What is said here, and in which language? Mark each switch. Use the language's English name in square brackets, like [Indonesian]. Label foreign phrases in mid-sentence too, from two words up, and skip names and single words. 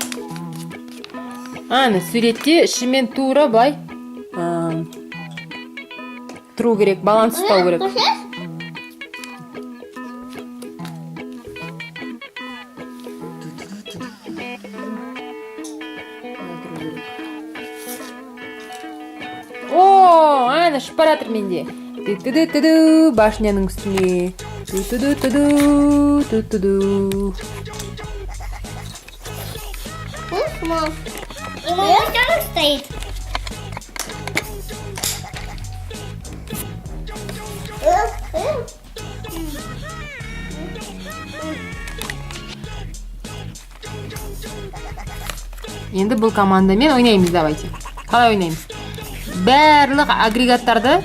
[Kazakh] Аны суретте ішімен тура былай тұру керек, баланс ұстау керек. О, аны ұшып баратыр менде. Ту-ту-ду-ту-ду, башняның үстіне. Ту-ту-ду-ту-ду, ту-ту-ду. [Russian] Мам. И мама тоже стоит. [Kazakh] Енді бұл командамен ойнаймыз, давайте. Қалай ойнаймыз? Барлық агрегаттарды